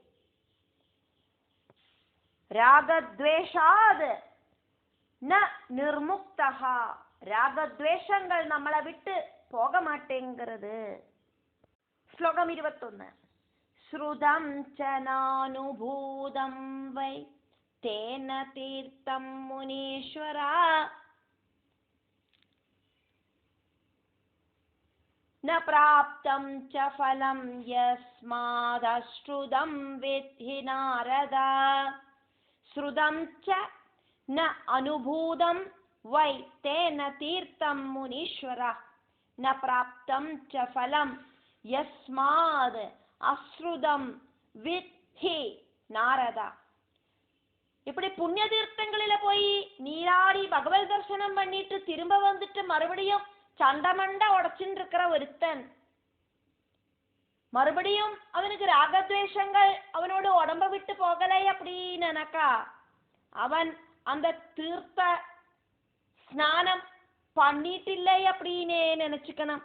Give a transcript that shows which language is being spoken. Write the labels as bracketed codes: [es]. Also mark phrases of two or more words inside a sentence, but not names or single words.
[sa] रागद्वेषात् न निर्मुक्तः, [ta] ராகத்வேஷங்கள் நம்மளை விட்டு போக மாட்டேங்கிறது. [sa] ஸ்லோகம் 21. श्रुतं च नानुभूतं वै तेन तीर्थं मुनीश्वर न प्राप्तं च फलं यस्मादश्रुतं विद्धि नारद श्रुतं च न अनुभूतं वै तेन तीर्थं मुनीश्वरः न प्राप्तं च फलं यस्माद् अश्रुतं विद्धि नारद. [ta] இப்படி புண்ணிய தீர்த்தங்களில போய் நீராடி பகவத் தரிசனம் பண்ணிட்டு திரும்ப வந்துட்டு மறுபடியும் சண்டமண்ட உடச்சுட்டு இருக்கிற ஒருத்தன், மறுபடியும் அவனுக்கு ராகத்வேஷங்கள் அவனோட உடம்ப விட்டு போகலை அப்படின்னு நினைக்கா அவன் அந்த தீர்த்த ஸ்நானம் பண்ணிட்டில்லை அப்படின்னே நினைச்சுக்கணும்.